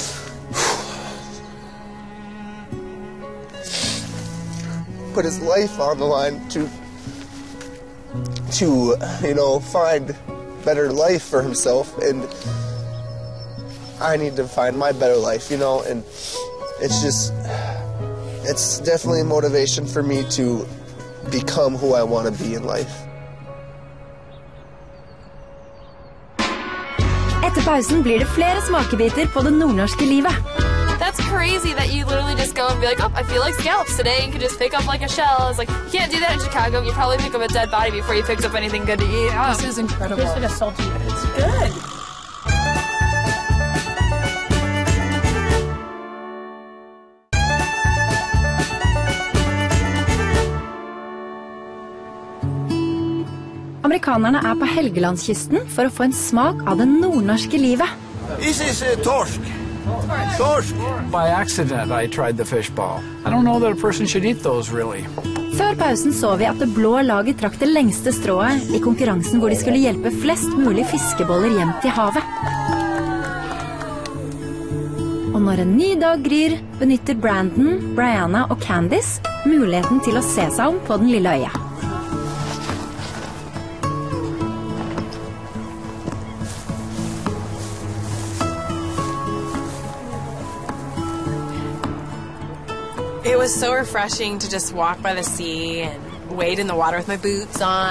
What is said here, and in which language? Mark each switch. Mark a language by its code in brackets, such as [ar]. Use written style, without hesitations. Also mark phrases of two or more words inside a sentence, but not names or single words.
[en] put his life on the line to you know, find better life for himself, and I need to find my better life, you know, and it's definitely a motivation for me to become who I want to be in life. [no] Etter pausen blir det flere smakebiter på det nordnorske livet. [en] That's crazy that you literally just go and be like, oh, I feel like scallops today, and you can just pick up like a shell. It's like, you can't do that in Chicago. You probably pick up a dead body before you pick up anything good to eat. Oh. This is incredible. It's like a salty, but it's good. [no] Amerikanerne er på Helgelandskysten for å få en smak av det nordnorske livet. [en] This is torsk. Torsk. By accident, I tried the fish ball. I don't know that a person should eat those, really. [no] Før pausen så vi at det blå laget trakk det lengste strået i konkurransen hvor de skulle hjelpe flest mulig fiskeboller hjem til havet. Og når en ny dag gryr, benytter Brandon, Brianna og Candice muligheten til å se seg om på den lille øya. [en] It was so refreshing to just walk by the sea and wade in the water with my boots on.